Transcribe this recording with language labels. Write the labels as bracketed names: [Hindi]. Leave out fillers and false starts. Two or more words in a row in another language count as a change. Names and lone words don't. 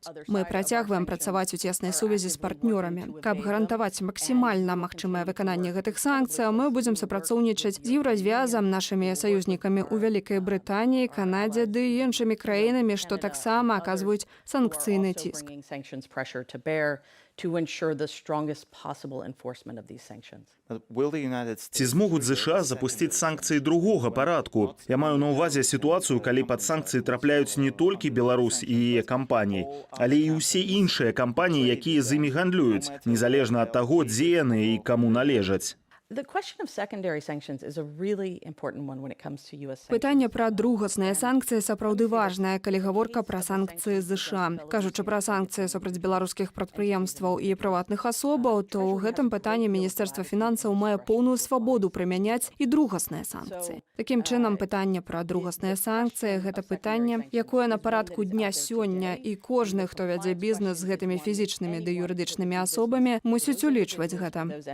[Belarusian] Мы працягваем працаваць у цеснай сувязі з партнёрамі. Каб гарантаваць максімальна магчымае выкананне гэтых санкцыяў, мы будзем супрацоўнічаць з Еўразвязам, нашымі саюзнікамі ў Вялікай Брытаніі, Канадзе ды іншымі краінамі, што таксама аказваюць санкцыйны ціск. [English] To ensure the strongest possible enforcement of these sanctions. [Belarusian] Ці змогуць ЗША запусціць санкцыі другога парадку? Я маю на ўвазе сітуацыю, калі пад санкцыі трапляюць не толькі Беларусь і яе кампаніі, але і ўсе іншыя кампаніі, якія з імі гандлююць, незалежна ад таго, дзе яны і каму належаць. [English] The question of secondary sanctions is a really important one when it comes to US sanctions. [Belarusian] Пытанне пра другасныя санкцыі сапраўды важнае, калі гаворка пра санкцыі ЗША. Кажучы пра санкцыі супраць беларускіх прадпрыемстваў і прыватных асобаў, то ў гэтым пытанні Міністэрства фінансаў мае поўную свабоду прымяняць і другасныя санкцыі. Такім чынам, пытанне пра другасныя санкцыі – гэта пытанне, якое на парадку дня сёння, і кожны, хто вядзе бізнес з гэтымі фізічнымі ды юрыдычнымі асобамі, мусіць улічваць гэта.